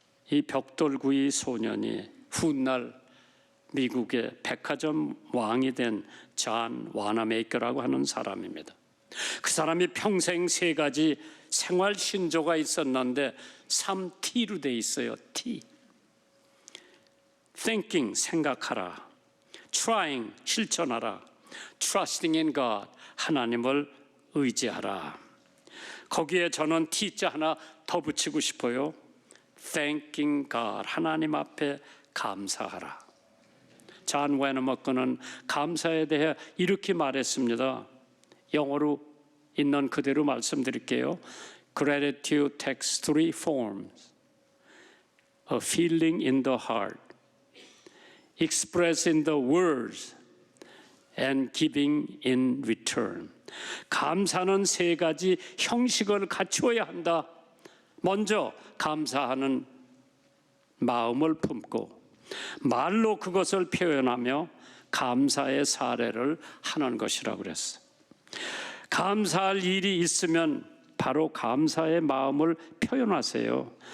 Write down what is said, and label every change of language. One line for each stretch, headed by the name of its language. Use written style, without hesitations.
Korean: 이 벽돌구이 소년이 훗날 미국의 백화점 왕이 된 존 와나메이커라고 하는 사람입니다. 그 사람이 평생 3가지 생활 신조가 있었는데 3T로 돼 있어요. T. Thinking, 생각하라. Trying, 실천하라.
English: Trusting in God,
Korean: 하나님을 의지하라. 거기에 저는 T자 하나 더 붙이고 싶어요.
English: Thanking God,
Korean: 하나님 앞에 감사하라. 존 웨너머크는 감사에 대해 이렇게 말했습니다. 영어로 있는 그대로 말씀드릴게요.
English: Gratitude takes 3 forms. A feeling in the heart, expressed in the words, and giving in return.
Korean: 감사는 3가지 형식을 갖추어야 한다. 먼저 감사하는 마음을 품고 말로 그것을 표현하며 감사의 사례를 하는 것이라고 그랬어요. 감사할 일이 있으면 바로 감사의 마음을 표현하세요.